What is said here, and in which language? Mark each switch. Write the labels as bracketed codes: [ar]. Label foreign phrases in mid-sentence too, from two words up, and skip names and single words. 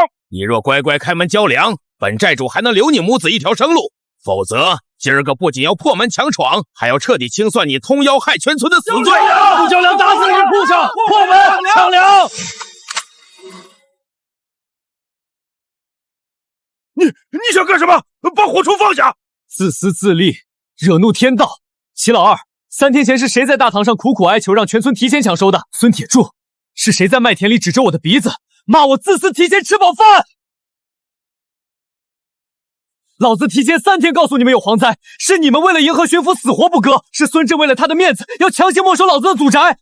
[zh] 你若乖乖開門交糧，本寨主還能留你母子一條生路，否則今兒個不僅要破門強闖，還要徹底清算你通妖害全村的死罪。不交糧打死你畜生！破門搶糧！你想幹什麼？把火鋤放下！自私自利，惹怒天道。齐老二，3天前是誰在大堂上苦苦哀求，讓全村提前搶收的？孫鐵柱，是誰在麥田裡指着我的鼻子，罵我自私提前吃飽飯？老子提前3天告訴你們有蝗災，是你們為了迎合巡撫死活不割，是孫振為了他的面子要強行沒收老子的祖宅。